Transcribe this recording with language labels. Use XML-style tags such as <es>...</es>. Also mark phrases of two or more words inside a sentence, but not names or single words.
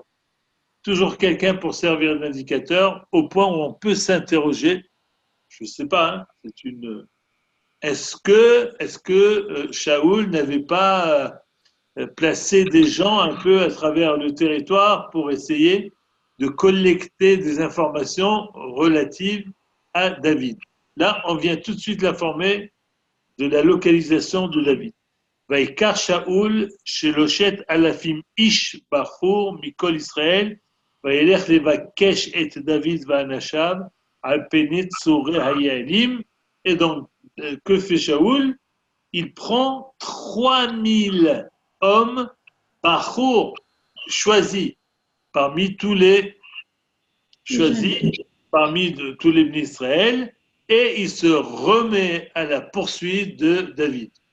<fr>Toujours quelqu'un pour servir d'indicateur au point où on peut s'interroger, je ne sais pas, hein, est-ce que Shaoul n'avait pas placer des gens un peu à travers le territoire pour essayer de collecter des informations relatives à David. Là, on vient tout de suite l'informer de la localisation de David.</fr> <he>ויקח שאול שלושת אלפים איש בחור מכל ישראל, וילך לבקש את דוד ואנשיו על פני צורי היעלים.</he> <fr>Et donc, que fait Shaoul? Il prend 3000 hommes bachour choisis parmi tous les tous les Israël, et il se remet à la poursuite de David.</fr>